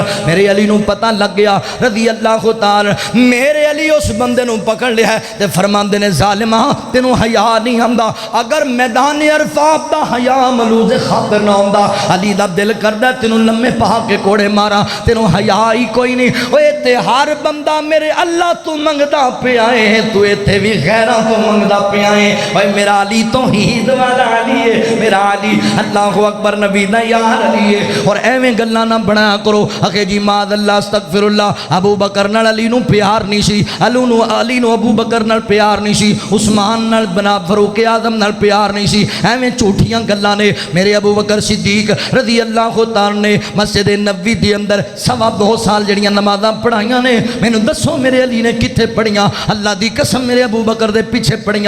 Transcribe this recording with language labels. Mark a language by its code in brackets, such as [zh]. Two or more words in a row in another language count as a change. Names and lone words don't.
[pa] میرے علی نوں پتہ لگ گیا [ar] رضي الله تعالى. [pa] میرے علی اس بندے نوں پکڑ لیا ہے تے فرماندے نے، ظالما تینوں حیا نہیں آندا، اگر میدان عرفات دا حیا ملحوظِ خاطر نہ آندا، علی دا دل کردا تینوں لمے پا کے کوڑے مارا، تینوں حیا ہی کوئی نہیں. اوئے تے ہر بندہ میرے اللہ توں منگدا پیا ہے، توں ایتھے وی غیراں توں منگدا پیا ہے. اوئے میرا علی توحید والا علی ہے، میرا علی [ar] الله أكبر [pa] نبی دا یار علی ہے. اور ایویں گلاں نہ بنایا کرو آکھے جی [ar] معاذ الله أستغفر الله. [pa] ابو بکر نال علی نوں پیار نہیں سی، علی نوں ابو بکر نال پیار نہیں سی، عثمان نال بنا فاروق اعظم نال پیار نہیں سی. ایویں جھوٹیاں گلاں نے. میرے ابو بکر صدیق [ar] رضي الله تعالى [pa] نے مسجد نبوی دے اندر 2.25 سال جڑیاں نمازاں پڑھائیاں نے. مینوں دسو میرے علی نے کتھے پڑھیاں؟ اللہ دی قسم میرے ابو بکر دے پیچھے پڑھیاں.